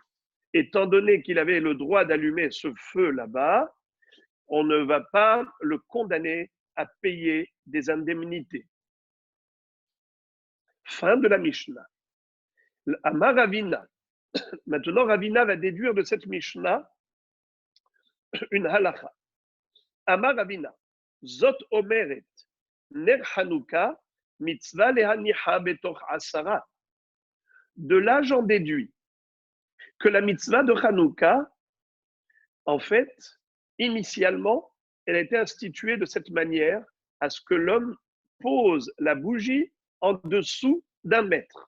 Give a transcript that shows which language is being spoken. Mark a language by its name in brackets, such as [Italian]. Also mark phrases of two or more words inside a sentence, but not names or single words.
[French] Étant donné qu'il avait le droit d'allumer ce feu là-bas, on ne va pas le condamner à payer des indemnités. Fin de la Mishnah. [Hebrew] אמר רבינא. [French] Maintenant, Ravina va déduire de cette Mishnah une halacha. [Hebrew] אמר רבינא. זאת אומרת. נר חנוכה. מצוה להניחה בתוך עשרה. [French] De là, j'en déduis que la mitzvah de Hanouka, en fait, initialement, elle a été instituée de cette manière à ce que l'homme pose la bougie en dessous d'un mètre.